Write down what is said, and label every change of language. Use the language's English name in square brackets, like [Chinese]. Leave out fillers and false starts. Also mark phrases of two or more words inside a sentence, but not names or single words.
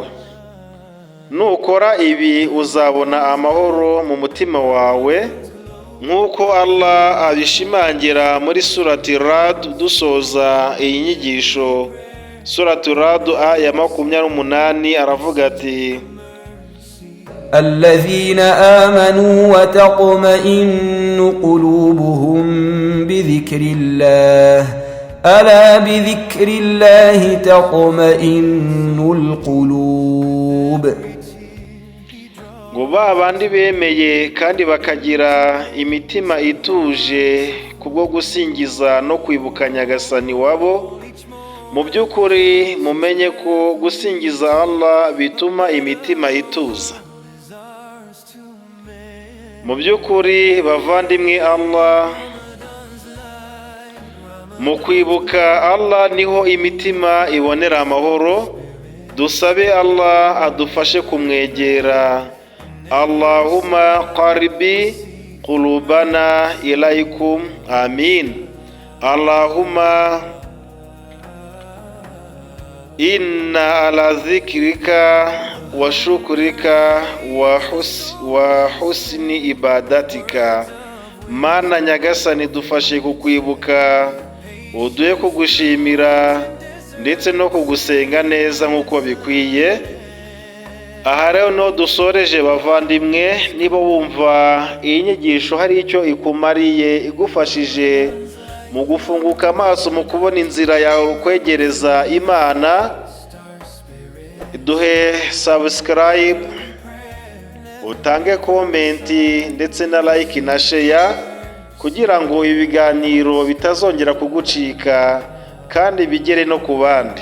[Kinyarwanda] Nukora ibi uzabona amahoro mu mutima wawe, nk'uko Allah abishimangira muri surati Rad. Dusoza iyi nyigisho, surati Rad aya 28 aravuga ati [Arabic] الذين آمنوا وتطمئن قلوبهم بذكر الله ألا بذكر الله تطمئن القلوب. [Kinyarwanda] ngo ba bandi bemeye kandi bakagira imitima ituje kubwo gusingiza no kwibuka Nyagasani wabo, mu by'ukuri mumenye ko gusingiza Allah bituma imitima ituza. Mu by'ukuri bavandimwe, Allah, mu kwibuka Allah niho imitima ibonera amahoro. Dusabe Allah adufashe kumwegera. [Arabic] اللهم قرب قلوبنا إليكم، آمين. اللهم إنا على ذكرك وشكرك وحسن عبادتك. [Kinyarwanda] Mana Nyagasani, dufashe kukwibuka, uduhe kugushimira ndetse no kugusenga neza nk'uko bikwiye. Aha rero no dusoreje bavandimwe, niba wumva iyi nyigisho hari icyo ikumariye, igufashije mu gufunguka amaso mu kubona inzira yawe kwegereza Imana, duhe subscribe, utange komenti ndetse na like na share, kugira ngo ibiganiro bitazongera kugucika kandi bigere no ku bandi.